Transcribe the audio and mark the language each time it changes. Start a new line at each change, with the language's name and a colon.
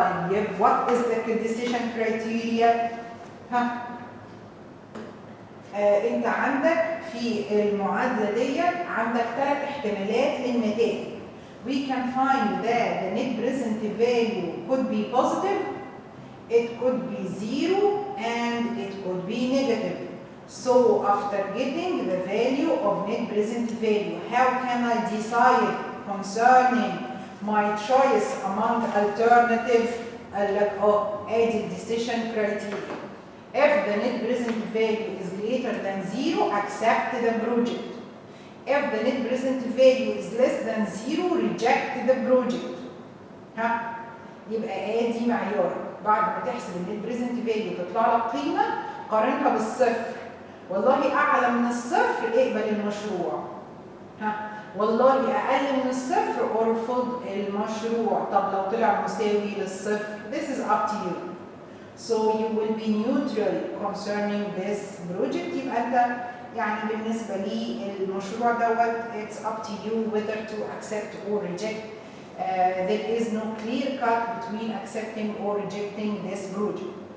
Arabic: طيب
English: what is the decision criteria؟
Arabic: انت عندك في المعادلة دي عندك 3 احتمالات للنتائج.
English: We can find that the net present value could be positive, it could be 0, and it could be negative. So after getting the value of net present value, how can I decide concerning my choice among alternatives?
Arabic: قال لك ادي decision criteria.
English: If the net present value is greater than 0, accept the project. If the net present value is less than 0 reject the project.
Arabic: ها يبقى ادي معيارك بعد ما تحسب النت بريزنت فاليو تطلع لك قيمه قارنها بالصفر. والله اعلى من الصفر اقبل المشروع. ها والله اقل من الصفر ارفض المشروع. طب لو طلع مساوي للصفر
English: this is up to you. So you will be neutral concerning this project.
Arabic: يبقى انت يعني بالنسبه لي المشروع دوت
English: it's up to you whether to accept or reject. There is no clear cut between accepting or rejecting this project.